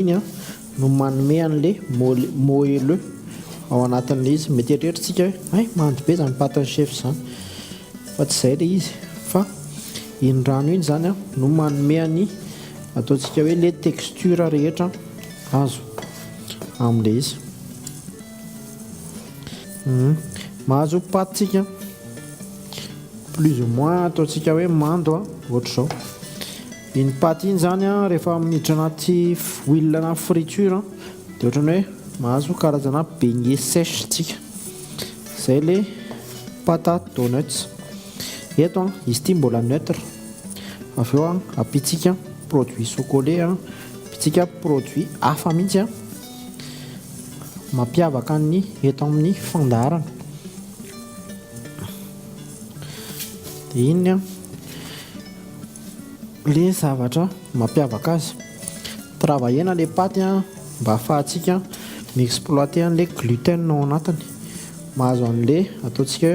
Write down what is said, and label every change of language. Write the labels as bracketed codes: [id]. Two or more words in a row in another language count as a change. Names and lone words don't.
[mg] iny no manome an'le moelleux ao anatin'le izy mety eritreretintsika hoe mandry be zany paty ny chef zany fa tsy izay le izy fa iny rano iny zany no manome any ataontsika hoe le texture rehetra azo amin'le izy mahazo patytsika [fr] plus ou moins [mg] ataontsika hoe mando ohatr'izao iny paty iny zany rehefa miditra anaty huile na friture dia ohatrany hoe mahazo karazana [fr] beignet sèche [mg] tsika zay le [fr] pâte à donuts [mg] eto izy ity mbola neutre avy eo ampitsika [fr] produit chocolat [mg] ampitsika produit hafa mihitsy mampiavaka ny eto amin'ny fandarana dia iny le zavatra mampiavaka azy travaillena le paty mba ahafahantsika miexploiter an'le gluten ao anatiny mahazo an'le ataontsika hoe